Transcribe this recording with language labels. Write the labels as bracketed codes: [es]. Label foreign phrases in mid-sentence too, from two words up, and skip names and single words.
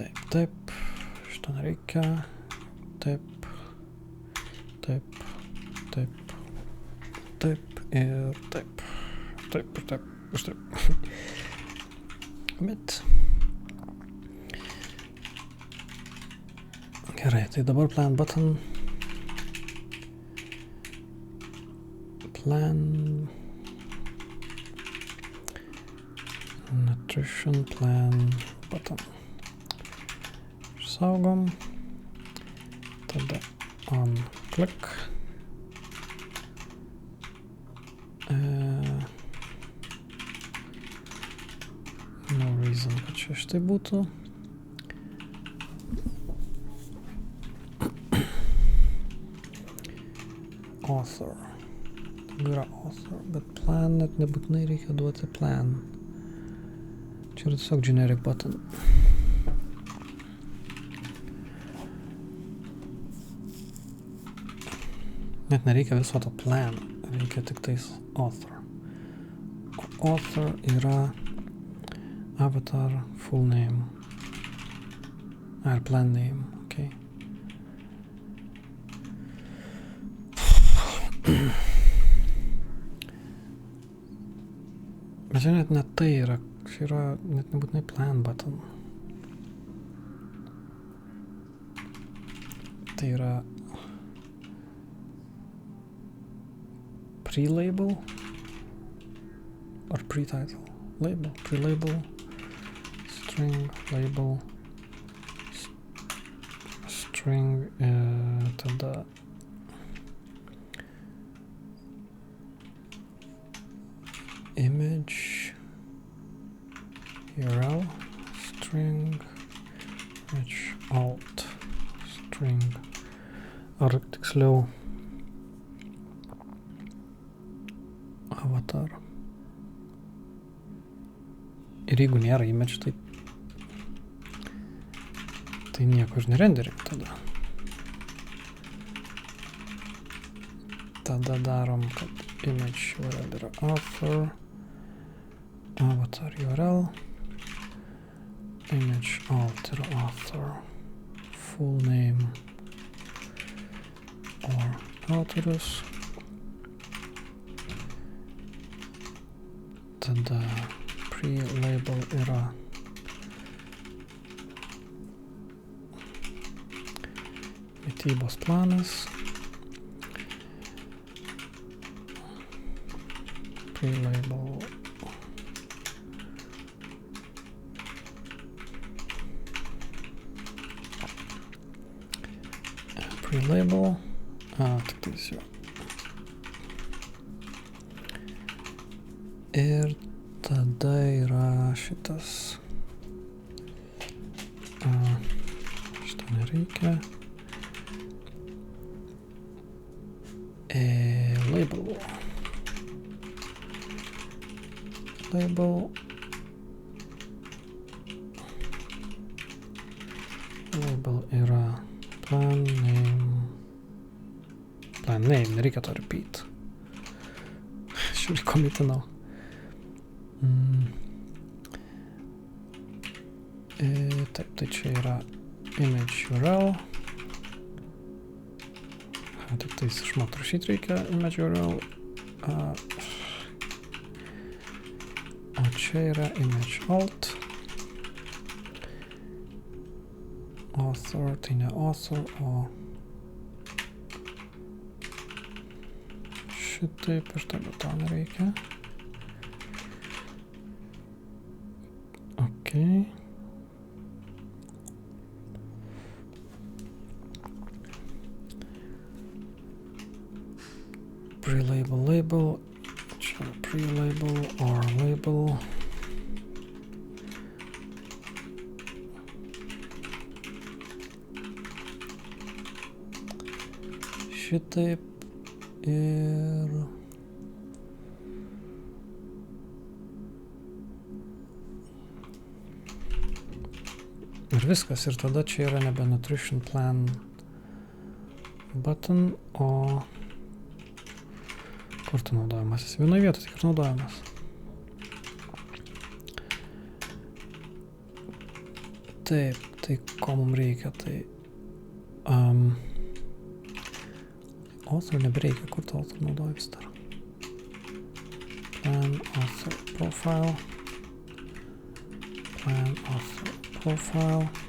[lt] taip, šito nereikia, taip, taip, taip, taip ir taip, taip ir taip, ir taip. Bet gerai, tai dabar [en] plan button, plan nutrition plan button. [lt] Saugom, tada [en] on click. No reason, [lt] kad čia šitai būtų. Author. Yra author, bet plan net nebūtinai reikia duoti plan. Čia yra tiesiog [en] generic button. [lt] Net nereikia viso to plan, reikia tik tais author. O author yra [en] avatar full name. [lt] Ar [en] plan name, [lt] okay. Bet čia net tai yra, čia yra net nebūtinai [en] plan button. [lt] Tai yra [en] pre-label or pre-title? Label, pre-label, string, label, string, tada image, URL, string, image, alt, string, [lt] ar tiksliau avatar. Ir jeigu nėra image, tai nieko aš nerenderink tada. Tada darom, kad [en] image URL [lt] yra [en] author, avatar URL, image alt [lt] yra [en] author, full name or authors. [lt] Tada pre-label yra mitybos planas. Pre-label tik tais jo. Ir tada yra šitas. Šito nereikia. Label. Label yra [en] plan name. Plan name, [lt] nereikia to repeat. Žiūrį, komitinau. Taip, tai čia yra [en] image URL. [lt] Tik tais išmokti rašyti reikia [en] image URL. [lt] O čia yra [en] image alt. [lt] Author, tai ne author, o šitaip ir tada to nereikia. Okay. Pre-label, label, čia [en] pre-label or label. [lt] Šitaip ir viskas, ir tada čia yra nebe [en] nutrition plan button, [lt] o kur tu naudojamas? Jis vienoje vietoje tik ir naudojamas. Taip, tai ko mums reikia, tai author nebereikia, kur to author naudoja vis dar. [en] Plan author profile. Plan author profile.